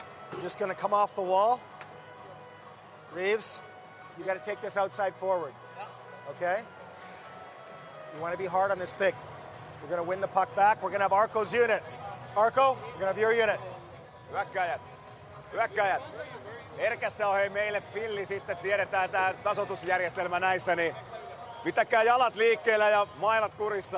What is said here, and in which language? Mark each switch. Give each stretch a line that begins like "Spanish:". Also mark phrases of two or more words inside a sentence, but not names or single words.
English: You're just going to come off the wall. Reeves, you got to take this outside forward. Okay? You want to be hard on this pick. We're going to win the puck back. We're going to have Arko's unit. Arko, we're going to have your unit.
Finnish: Hyökkäjät. Herkässä on hei meille pilli sitten, tiedetään tää tasoitusjärjestelmä näissä, niin pitäkää jalat liikkeellä ja mailat kurissa.